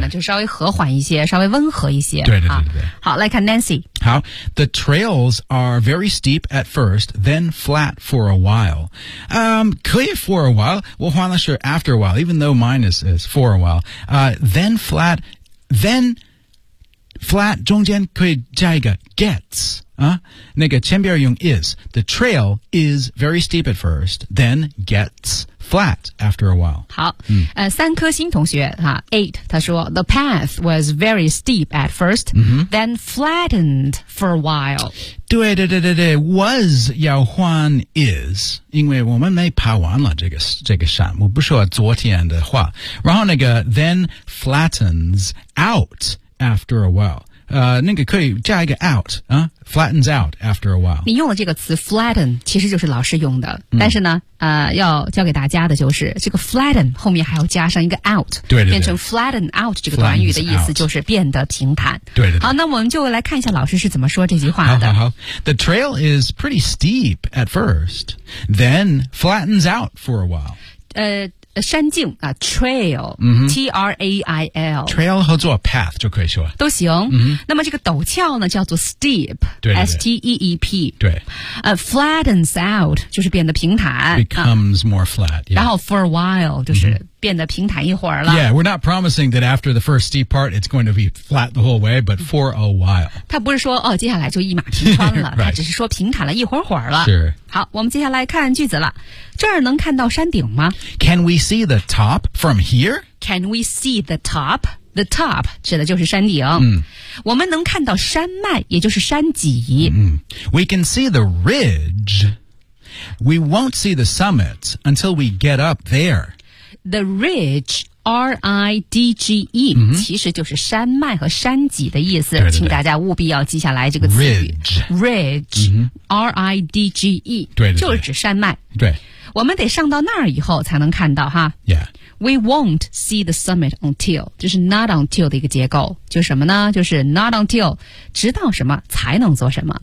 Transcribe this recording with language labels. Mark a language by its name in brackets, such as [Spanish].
[Chinese] 呢就稍微和缓一些稍微温和一些。对对对对、好来看 Nancy。 [English] 好 ,the trails are very steep at first, then flat for a while.、可以 for a while, 我换了是 after a while, even though mine is for a while.、then flat, [Chinese] 中间可以加一个 [English] gets,、 [Chinese] 那个前边用 [English] is, the trail is very steep at first, then gets flat after a while. [Chinese] 好、三颗星同学 [English] ,8, 他说 the path was very steep at first,、then flattened for a while. [Chinese] 对对对对对 ,was 要换 is, 因为我们没爬完了这个山我不说昨天的话。 [English] 然后那个 then flattens out,after a while. [Chinese] 那个可以加一个 out,、 [English] flattens out after a while. [Chinese] 你用了这个词 flatten, 其实就是老师用的。但是呢、要教给大家的就是这个 flatten 后面还要加上一个 out, 对对对变成 flatten out 这个短语的意思就是变得平坦。对对对好那我们就来看一下老师是怎么说这句话的。 [English] 好好好 The trail is pretty steep at first, then flattens out for a while. [Chinese] 山径啊 ,trail,、T-R-A-I-L。 Trail 合作 path 就可以说。都行。嗯、那么这个陡峭呢叫做 steep, 对对对 [English] S-T-E-E-P。 [Chinese] 对。 Flattens out, 就是变得平坦。 [English] Becomes more flat,、 [Chinese] 然后 for a while, 就是变得平坦一会儿了。 [English] Yeah, we're not promising that after the first steep part, it's going to be flat the whole way, but for a while. [Chinese] 他不是说哦，接下来就一马平川了， [English] right. [Chinese] 他只是说平坦了一会儿会儿了。 [English] Sure. [Chinese] 好，我们接下来看句子了。这儿能看到山顶吗 [English] ？Can we see the top from here? Can we see the top? The top [Chinese] 指的就是山顶、嗯、我们能看到山脉也就是山脊、 [English] 嗯、We can see the ridge We won't see the summit until we get up there The ridge R-I-D-G-E、 [Chinese] 嗯、其实就是山脉和山脊的意思对对对请大家务必要记下来这个词语 [English] Ridge, ridge、 [Chinese] 嗯、 [English] R-I-D-G-E [Chinese] 对对对就是指山脉对我们得上到那儿以后才能看到哈 [English] Yeah We won't see the summit until [Chinese] 就是 not until 的一个结构就什么呢就是 not until 直到什么才能做什么、